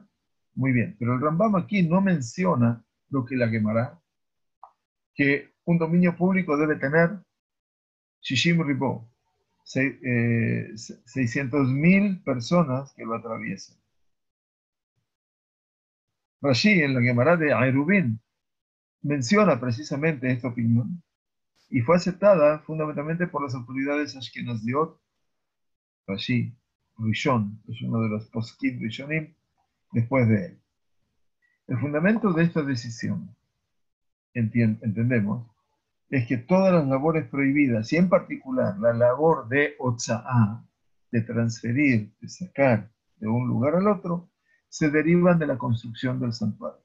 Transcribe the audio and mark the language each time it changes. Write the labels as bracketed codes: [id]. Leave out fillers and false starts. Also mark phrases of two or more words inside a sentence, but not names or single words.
[es] Muy bien, pero el Rambam aquí no menciona lo que la Gemara, que un dominio público debe tener [he] שישים ריבוא, [es] 600.000 personas que lo atraviesan. Rashi, en la Gemara de Airubin, menciona precisamente esta opinión y fue aceptada fundamentalmente por las autoridades ashkenaziot. Rashi, Rishon, es uno de los [he] פוסקים ראשונים, [es] después de él. El fundamento de esta decisión, entendemos, es que todas las labores prohibidas, y en particular la labor de Otsa'á, de transferir, de sacar de un lugar al otro, se derivan de la construcción del santuario.